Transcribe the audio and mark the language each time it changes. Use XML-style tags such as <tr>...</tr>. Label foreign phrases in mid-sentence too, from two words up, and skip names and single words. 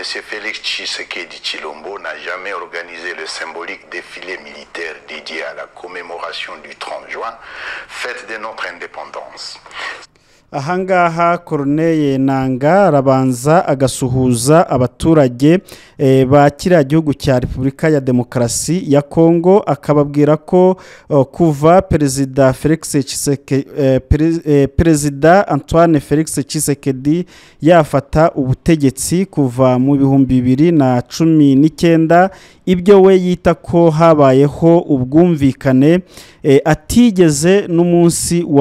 <fr>Félix Tshisekedi Tshilombo n'a jamais organisé le symbolique défilé militaire dédié à la commémoration du 30 juin, fête de notre indépendance.</fr> <rw>ahangaha Corneille Nangaa arabanza agasuhuza abaturage ba kiriya gihugu cya Repubulika ya Demokarasi ya Kongo, akababwira ko kuva Perezida Antoine Felix Tshisekedi yafata ubutegetsi kuva mu 2019, ibyo we yita ko habayeho ubwumvikane atigeze n'umunsi</rw>